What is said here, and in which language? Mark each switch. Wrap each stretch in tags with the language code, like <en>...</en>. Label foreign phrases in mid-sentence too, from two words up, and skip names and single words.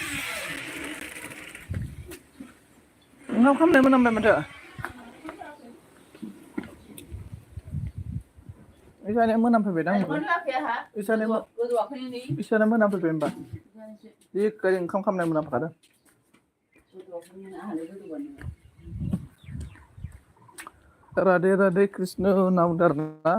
<brx>ओंखाम खालामनाय मोनामबाय माथो। इसानिया मोनामफैबायदां होनबा। इसाना मोनामफैबाय होनबा। जि ओंखाम खालामनाय मोनामखादों। राधे राधे कृष्ण होनना बुंदों आरोना।</brx>